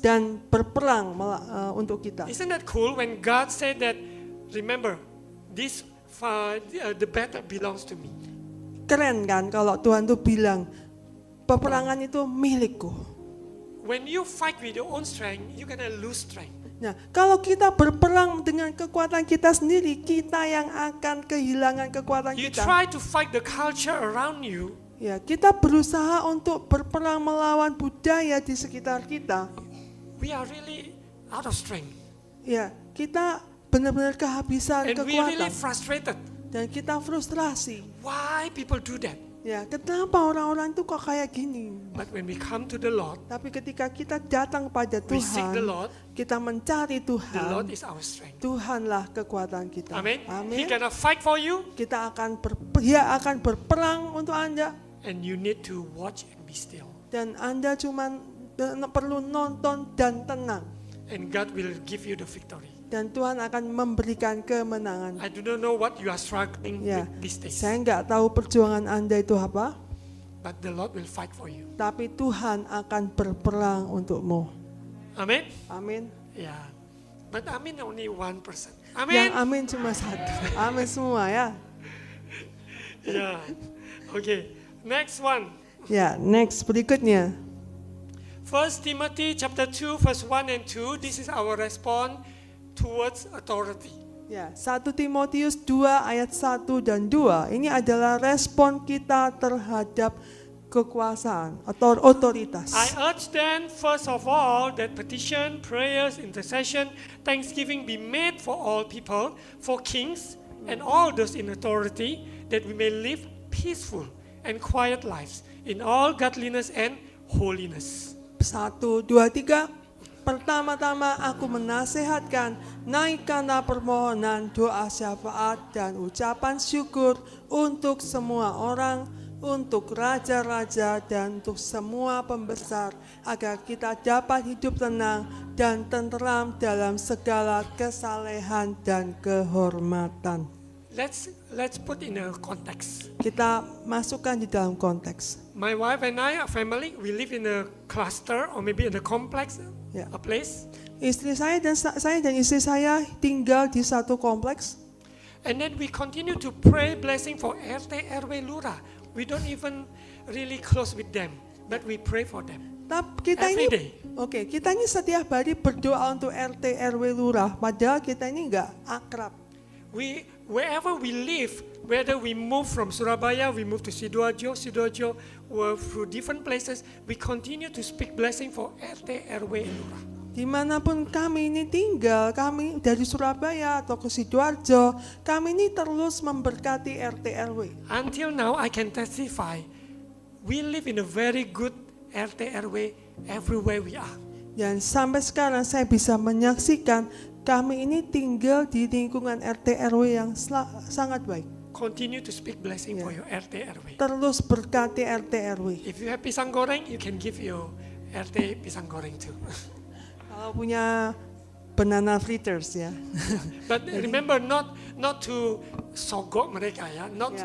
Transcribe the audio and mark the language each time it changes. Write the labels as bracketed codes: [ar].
[id] dan berperang untuk kita. [en] Isn't that cool when God said that, remember, this the battle belongs to me. [id] Keren kan kalau Tuhan tuh bilang, peperangan itu milikku. [en] When you fight with your own strength, you're gonna lose strength. [id] Nah, kalau kita berperang dengan kekuatan kita sendiri, kita yang akan kehilangan kekuatan [en] You [id] kita. [en] try to fight the culture around you, [id] Ya, kita berusaha untuk berperang melawan budaya di sekitar kita. [en] we are really out of strength. [id] Ya, kita benar-benar kehabisan [en] And we are really [id] kekuatan [en] frustrated. [id] dan kita frustrasi. [en] Why people do that? [id] Ya, kenapa orang-orang itu kok kayak gini? [en] But when we come to the Lord, [id] Tapi ketika kita datang pada [en] we seek the Lord, [id] kita mencari [en] the Lord is our strength. [id] Tuhanlah kekuatan kita. [en] Amen. He [id] Amin. [en] gonna fight for you, [id] Kita Dia akan berperang untuk Anda [en] and you need to watch and be still. [id] dan Anda cuman perlu nonton dan tenang. [en] and God will give you the victory. [id] Dan Tuhan akan memberikan kemenangan. [en] I do not know what you are struggling [id] Ya, [en] with these days, [id] saya nggak tahu perjuangan Anda itu apa, [en] but the Lord will fight for you. [id] tapi Tuhan akan berperang untukmu. [en] Amen? [id] Amin. [en] Yeah. But amen only 1%. [id] Yang [en] Amen? [id] amin cuma satu. Amin semua ya. [en] Yeah. Okay. Next one. [id] Ya, next berikutnya. [en] 1 Timothy chapter 2 verse 1 and 2. This is our response towards authority. [id] Ya, 1 Timotius 2 ayat 1 dan 2. Ini adalah respon kita terhadap kekuasaan atau otoritas. [en] I urge then, first of all, that petition, prayers, intercession, thanksgiving be made for all people, for kings and all those in authority, that we may live peaceful and quiet lives in all godliness and holiness. 1, 2, 3. [id] Pertama-tama aku menasehatkan, naikkanlah permohonan, doa syafaat dan ucapan syukur untuk semua orang, untuk raja-raja dan untuk semua pembesar, agar kita dapat hidup tenang dan tenteram dalam segala kesalehan dan kehormatan. [en] Let's put in a context. [id] Kita masukkan di dalam konteks. [en] My wife and I, our family, we live in a cluster or maybe in a complex, Yeah. a place. [id] Istri saya dan istri saya tinggal di satu kompleks. [en] And then we continue to pray blessing for RT, RW, Lurah. We don't even really close with them, but we pray for them. [id] Tapi kita [en] Every day. [id] kita ini setiap hari berdoa untuk RT, RW, Lurah. Padahal kita ini enggak akrab. [en] Wherever we live, whether we move from Surabaya, we move to Sidoarjo, or through different places, we continue to speak blessing for RT, RW, and Lurah. [id] Dimanapun kami ini tinggal, kami dari Surabaya atau ke Sidoarjo, kami ini terus memberkati RT, RW. [en] Until now, I can testify, we live in a very good RT, RW everywhere we are. [id] Dan sampai sekarang saya bisa menyaksikan kami ini tinggal di lingkungan RT, RW yang sangat baik. [en] Continue to speak blessing for your RT, RW. [id] Terus berkati RT, RW. [en] If you have [id] pisang goreng, [en] you can give your RT pisang goreng too. [id] Kalau punya [en] banana fritters [id] ya. [en] But remember not to [id] sogok mereka ya, [en] not